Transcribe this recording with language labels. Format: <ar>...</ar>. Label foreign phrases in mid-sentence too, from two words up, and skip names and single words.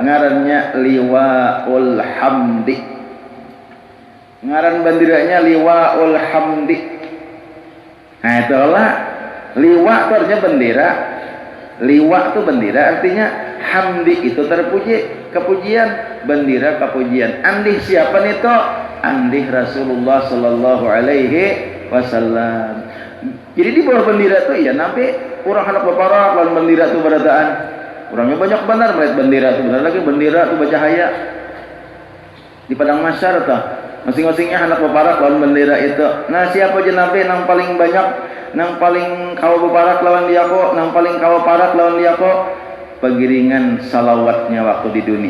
<bjn>Ngarannya Liwaul Hamdi. Ngaran benderanya Liwaul Hamdi. Nah itulah liwa itu artinya bendera. Liwa itu bendera artinya hamdi itu terpuji, kepujian, bendera kepujian. Andih siapa nih toh? Andih Rasulullah</bjn> <ar>صلى الله عليه وسلم.</ar> <bjn>Jadi di bawah bendera tuh ya nabi orang hendak berparak lawan bendera tuh berataan. Orangnya banyak benar melihat bendera tuh, benar lagi bendera tuh bercahaya di padang mahsyar tuh. Masing-masingnya hendak berparak lawan bendera itu. Nah siapa aja nabi yang paling banyak, nang paling kau berparak lawan dia kok, nang paling kau parak lawan dia kok, pegiringan salawatnya waktu di dunia.</bjn>